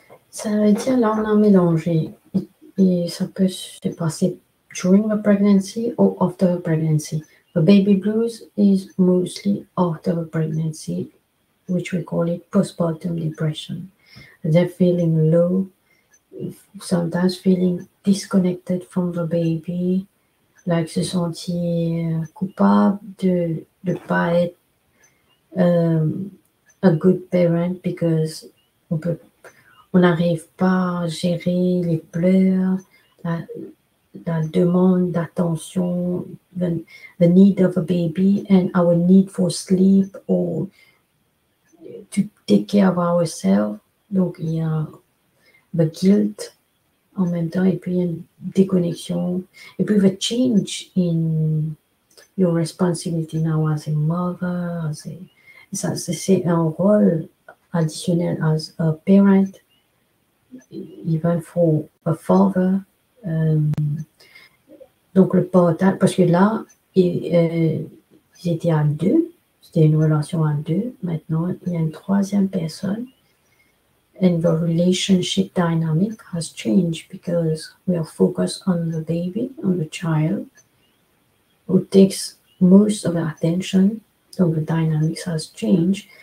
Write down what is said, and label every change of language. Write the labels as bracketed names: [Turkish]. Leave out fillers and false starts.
[French] Ça veut dire, là, on a mélangé. Et ça peut se passer [English] during the pregnancy or after the pregnancy. The baby blues is mostly after the pregnancy, which we call it postpartum depression. They're feeling low, sometimes feeling disconnected from the baby, like [French] se sentir coupable de ne pas être [English] a good parent because [French] on n'arrive pas à gérer les pleurs, la demande d'attention, [English] the need of a baby and our need for sleep or to take care of ourselves. [French] Donc, il y a [English] the guilt [French] en même temps et puis il y a une déconnexion. [English] Et puis, the change in your responsibility now as a mother, [French] c'est un rôle additionnel [English] as a parent, even for a father. [French] Donc, le partage, parce que là, ils étaient à deux, c'était une relation à deux. Maintenant, il y a une troisième personne. [English] And the relationship dynamic has changed because we are focused on the baby, on the child, who takes most of the attention. Donc, the dynamics has changed.